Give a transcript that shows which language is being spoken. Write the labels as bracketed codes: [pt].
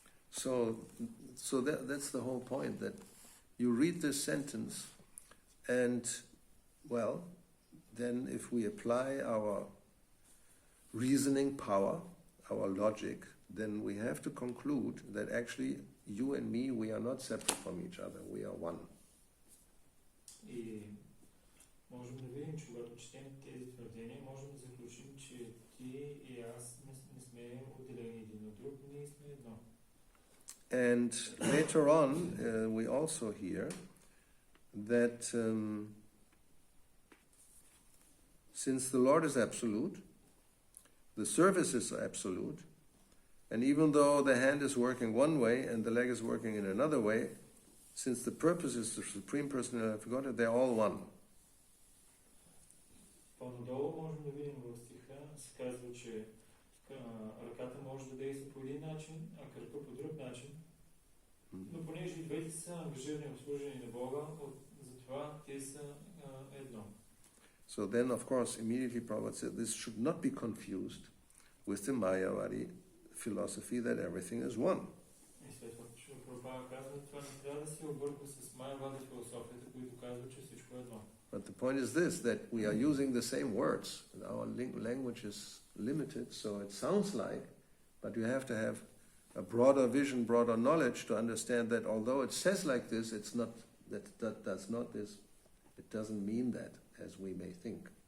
[en] So that's the whole point, that you read this sentence and, well, then if we apply our reasoning power, our logic, then we have to conclude that actually you and me, we are not separate from each other, we are one. [bg] И можем да видим, че когато четем тези твърдения, можем да заключим, че ти и аз не сме отделени един от друг, ние сме едно. [en] And later on, we also hear that since the Lord is absolute, the services are absolute, and even though the hand is working one way and the leg is working in another way, since the purpose is the Supreme Personality of God, they're all one. [bg] По-надолу можем да видим в стиха, се казва, че ръката може да действа по един начин, а кръка по друг начин. Но понеже и двете са ангажирани в служение на Бога, затова те са едно. [en] So then, of course, immediately Prabhupada said this should not be confused with the Mayavadi philosophy that everything is one. [bg] И след това Прабхупада казва, това не трябва да се обърква с Майявади философията, които казва, че всичко е едно. [en] But the point is this, that we are using the same words. Our language is limited, so it sounds like, but you have to have a broader vision, broader knowledge to understand that although it says like this, it's not, that does not this, it doesn't mean that as we may think.